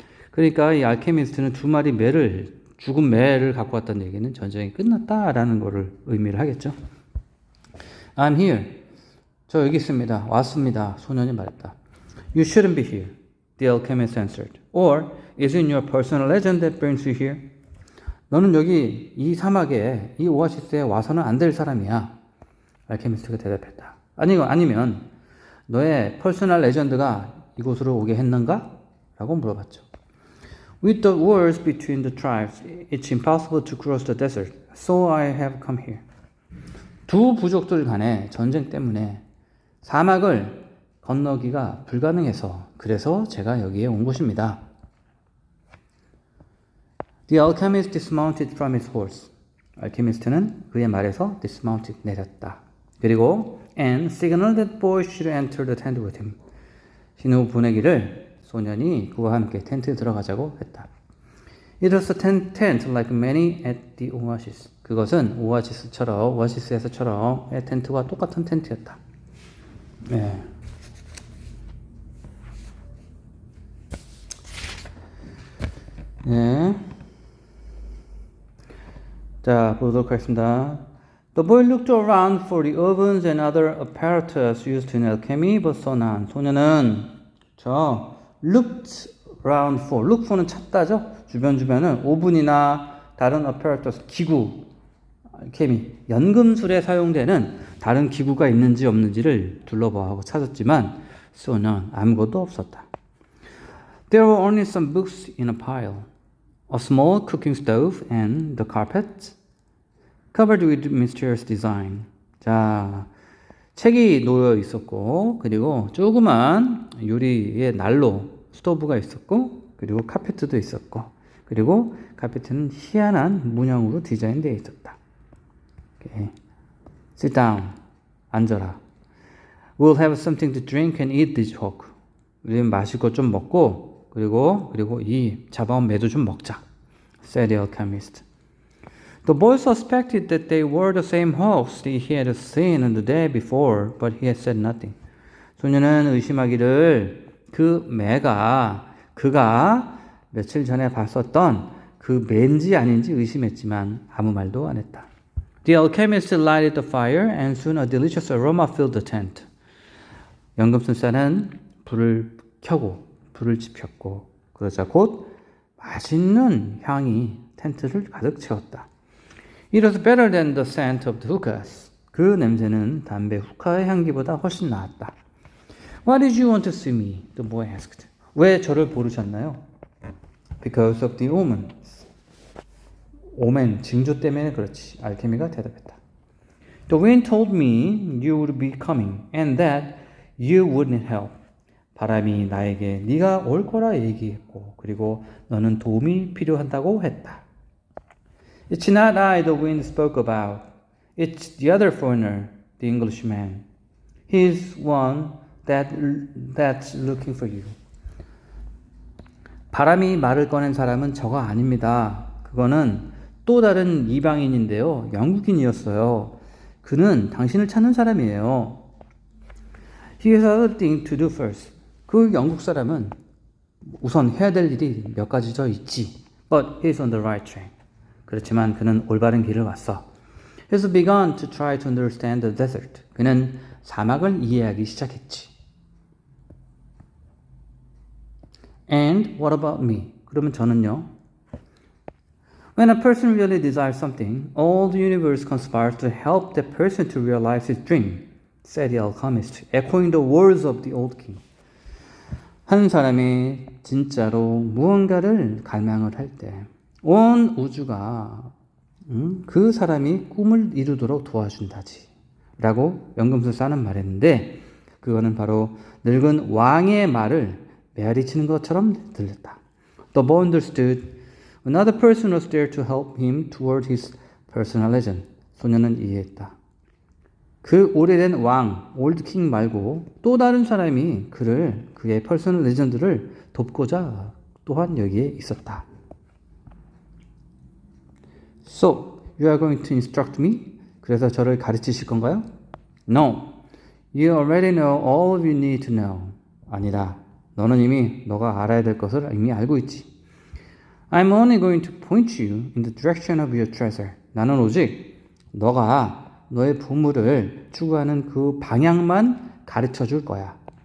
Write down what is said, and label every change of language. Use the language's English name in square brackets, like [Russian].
[Korean] 그러니까 이 알케미스트는 2마리 죽은 매를 갖고 왔다는 얘기는 전쟁이 끝났다라는 거를 의미를 하겠죠. [English] I'm here. [Korean] 저 여기 있습니다. 왔습니다. 소년이 말했다. [English] You shouldn't be here, the alchemist answered. Or is it your personal legend that brings you here? [Korean] 너는 여기 이 사막에, 이 오아시스에 와서는 안 될 사람이야. 알케미스트가 대답했다. 아니면 너의 퍼스널 레전드가 이곳으로 오게 했는가? 라고 물어봤죠. [English] With the wars between the tribes, it's impossible to cross the desert, so I have come here. [Korean] 두 부족들 간의 전쟁 때문에 사막을 건너기가 불가능해서 그래서 제가 여기에 온 것입니다. [English] The alchemist dismounted from his horse. [Korean] 알케미스트는 그의 말에서 dismounted, 내렸다. 그리고 [English] and signaled that boy should enter the tent with him. [Korean] 신호 보내기를 소년이 그와 함께 텐트에 들어가자고 했다. [English] It was a tent like many at the oasis. [Korean] 그것은 오아시스에서처럼의 텐트와 똑같은 텐트였다. 네. 네. 자, 보도록 하겠습니다. [English] The boy looked around for the ovens and other apparatus used in alchemy, but saw none. [Korean] 소년은 [English] looked around for, look for [Korean] 는 찾다죠. 주변은 오븐이나 다른 apparatus, 기구, 알케미, 연금술에 사용되는 다른 기구가 있는지 없는지를 둘러보고 찾았지만 [English] saw none, [Korean] 아무것도 없었다. [English] There were only some books in a pile, a small cooking stove and the carpet covered with mysterious design. [Korean] 자, 책이 놓여 있었고, 그리고 조그만 유리의 난로, 스토브가 있었고, 그리고 카페트도 있었고, 그리고 카페트는 희한한 문양으로 디자인되어 있었다. [English] Okay. Sit down. [Korean] 앉아라. [English] We'll have something to drink and eat this hog. [Korean] 우리는 마실 것 좀 먹고, 그리고 이 잡아온 매도 좀 먹자. [English] Said the alchemist. The boy suspected that they were the same hogs he had seen the day before, but he had said nothing. [Korean] 소년은 의심하기를 그 매가 그가 며칠 전에 봤었던 그 매인지 아닌지 의심했지만 아무 말도 안 했다. [English] The alchemist lighted the fire and soon a delicious aroma filled the tent. [Korean] 연금술사는 불을 지폈고 그러자 곧 맛있는 향이 텐트를 가득 채웠다. [English] It was better than the scent of the hookahs. [Korean] 그 냄새는 담배 후카의 향기보다 훨씬 나았다. [English] Why did you want to see me? The boy asked. [Korean] 왜 저를 부르셨나요? [English] Because of the omens. [Korean] 오멘, 징조 때문에 그렇지. 알케미가 대답했다. [English] The wind told me you would be coming and that you wouldn't help. [Korean] 바람이 나에게 네가 올 거라 얘기했고 그리고 너는 도움이 필요한다고 했다. [English] It's not I the wind spoke about. It's the other foreigner, the Englishman. He's one that's looking for you. [Korean] 바람이 말을 꺼낸 사람은 저가 아닙니다. 그거는 또 다른 이방인인데요. 영국인이었어요. 그는 당신을 찾는 사람이에요. [English] He has other thing to do first. [Korean] 그 영국 사람은 우선 해야 될 일이 몇 가지 더 있지. [English] But he's on the right track. [Korean] 그렇지만 그는 올바른 길을 왔어. [English] He has begun to try to understand the desert. [Korean] 그는 사막을 이해하기 시작했지. [English] And what about me? [Korean] 그러면 저는요? [English] When a person really desires something, all the universe conspires to help that person to realize his dream, said the alchemist, echoing the words of the old king. [Korean] 한 사람이 진짜로 무언가를 갈망을 할 때, 온 우주가 그 사람이 꿈을 이루도록 도와준다지 라고 연금술사는 말했는데 그거는 바로 늙은 왕의 말을 메아리치는 것처럼 들렸다. [English] The boy understood. Another person was there to help him toward his personal legend. [Korean] 소년은 이해했다. 그 오래된 왕, 올드 킹 말고 또 다른 사람이 그의 퍼스널 레전드를 돕고자 또한 여기에 있었다. [English] So, you are going to instruct me? [Korean] 그래서 저를 가르치실 건가요? [English] No. You already know all you need to know. [Korean] 아니다. 너는 이미 너가 알아야 될 것을 이미 알고 있지. [English] I'm only going to point you in the direction of your treasure. [Korean] 나는 오직 너가 너의 보물을 추구하는 그 방향만 가르쳐 줄 거야.